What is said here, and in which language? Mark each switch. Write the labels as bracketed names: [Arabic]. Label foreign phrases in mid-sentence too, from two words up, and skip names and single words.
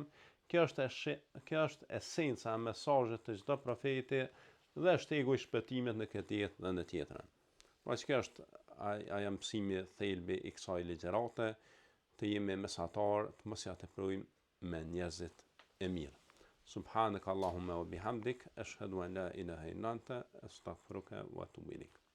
[Albanian] Kjo është esenca e mesazhit të çdo profeti dhe shtegu i shpëtimit në këtë jetë dhe në tjetrën. Pra që kjo është ajo mësimi thelbi i kësaj ligjërate, të jemi mesatar, të mos ja teprojmë me njerëzit e mirë. [Arabic] سبحانك اللهم وبحمدك أشهد أن لا إله إلا أنت أستغفرك وأتوب إليك.